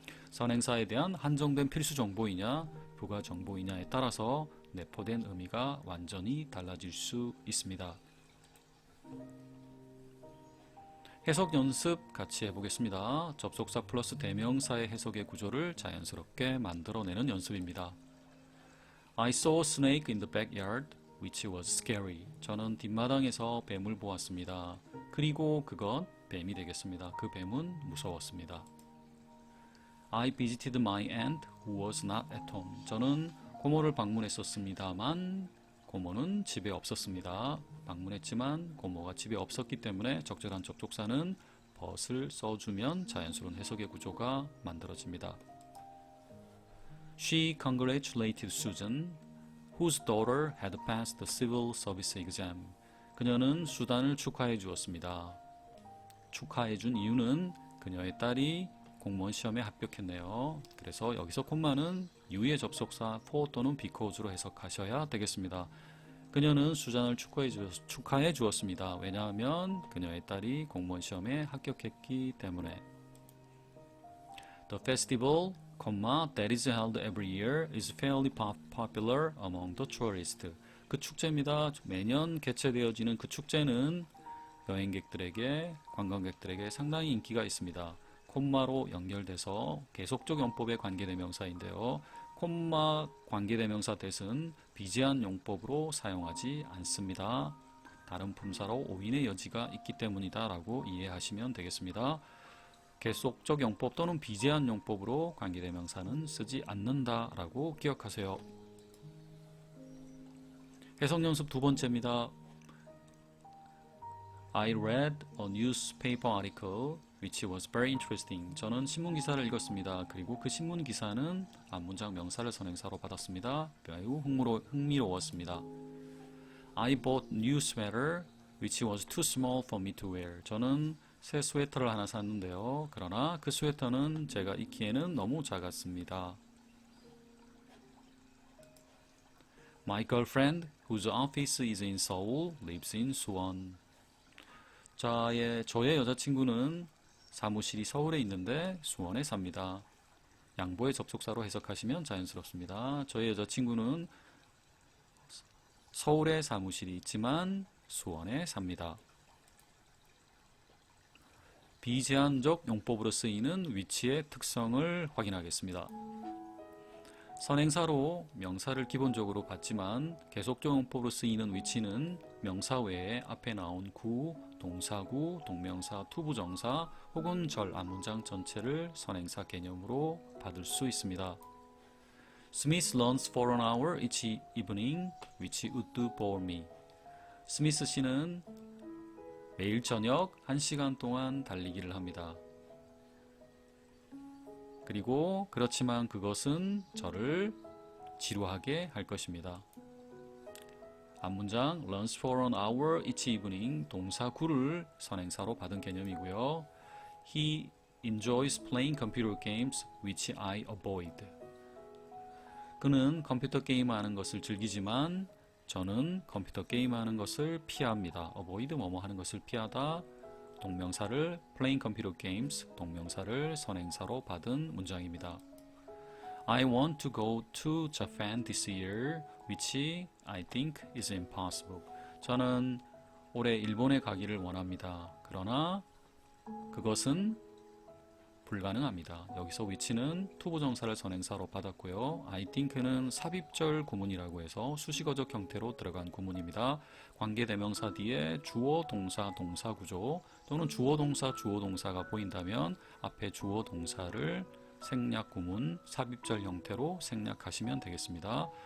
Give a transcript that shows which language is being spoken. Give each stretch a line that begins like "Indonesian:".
Korean: 선행사에 대한 한정된 필수 정보이냐, 부가 정보이냐에 따라서 내포된 의미가 완전히 달라질 수 있습니다. 해석 연습 같이 해보겠습니다. 접속사 플러스 대명사의 해석의 구조를 자연스럽게 만들어내는 연습입니다.
English: I saw a snake in the backyard, which was scary.
Korean: 저는 뒷마당에서 뱀을 보았습니다. 그리고 그건 뱀이 되겠습니다. 그 뱀은 무서웠습니다.
English: I visited my aunt who was not at home.
Korean: 저는 고모를 방문했었습니다만 고모는 집에 없었습니다. 방문했지만 고모가 집에 없었기 때문에 적절한 접속사는 but을 써주면 자연스러운 해석의 구조가 만들어집니다.
English: She congratulated Susan, whose daughter had passed the civil service exam.
Korean: 그녀는 수단을 축하해 주었습니다. 축하해 준 이유는 그녀의 딸이 공무원 시험에 합격했네요. 그래서 여기서 콤마는 유의 접속사 for 또는 because로 해석하셔야 되겠습니다. 그녀는 수잔을 축하해 주었습니다. 왜냐하면 그녀의 딸이 공무원 시험에 합격했기 때문에.
English: The festival, that is held every year is fairly popular among the tourists.
Korean: 그 축제입니다. 매년 개최되어지는 그 축제는 여행객들에게, 관광객들에게 상당히 인기가 있습니다. 콤마로 연결돼서 계속적 용법의 관계대명사인데요. 콤마 관계대명사 that은 비제한 용법으로 사용하지 않습니다. 다른 품사로 오인의 여지가 있기 때문이다 라고 이해하시면 되겠습니다. 계속적 용법 또는 비제한 용법으로 관계대명사는 쓰지 않는다 라고 기억하세요. 해석 연습 두 번째입니다.
English: I read a newspaper article which was very interesting.
Korean: 저는 신문 기사를 읽었습니다. 그리고 그 신문 기사는 앞문장 명사를 선행사로 받았습니다. 매우 흥미로웠습니다.
English: I bought new sweater which was too small for me to wear.
Korean: 저는 새 스웨터를 하나 샀는데요. 그러나 그 스웨터는 제가 입기에는 너무 작았습니다.
English: My girlfriend, whose office is in Seoul, lives in Suwon.
Korean: 저의 여자친구는 사무실이 서울에 있는데 수원에 삽니다. 양보의 접속사로 해석하시면 자연스럽습니다. 저의 여자친구는 서울에 사무실이 있지만 수원에 삽니다. 비제한적 용법으로 쓰이는 위치의 특성을 확인하겠습니다. 선행사로 명사를 기본적으로 받지만 계속적 용법으로 쓰이는 위치는 명사 외에 앞에 나온 구, 동사구, 동명사, 투부정사 혹은 절 앞문장 전체를 선행사 개념으로 받을 수 있습니다.
English: Smith runs for an hour each evening, which would do for me.
Korean: 스미스 씨는 매일 저녁 1시간 동안 달리기를 합니다. 그리고 그렇지만 그것은 저를 지루하게 할 것입니다. 앞문장
English: runs for an hour each evening
Korean: 동사 구를 선행사로 받은 개념이고요.
English: He enjoys playing computer games which I avoid.
Korean: 그는 컴퓨터 게임하는 것을 즐기지만 저는 컴퓨터 게임하는 것을 피합니다. avoid 뭐뭐 하는 것을 피하다. 동명사를
English: playing computer games
Korean: 동명사를 선행사로 받은 문장입니다.
English: I want to go to Japan this year, which I think is impossible.
Korean: 저는 올해 일본에 가기를 원합니다. 그러나 그것은 불가능합니다. 여기서 which는 투부정사를 선행사로 받았고요.
English: I think
Korean: 는 삽입절 구문이라고 해서 수식어적 형태로 들어간 구문입니다. 관계대명사 뒤에 주어, 동사, 동사 구조 또는 주어, 동사, 주어, 동사가 보인다면 앞에 주어, 동사를 생략 구문, 삽입절 형태로 생략하시면 되겠습니다.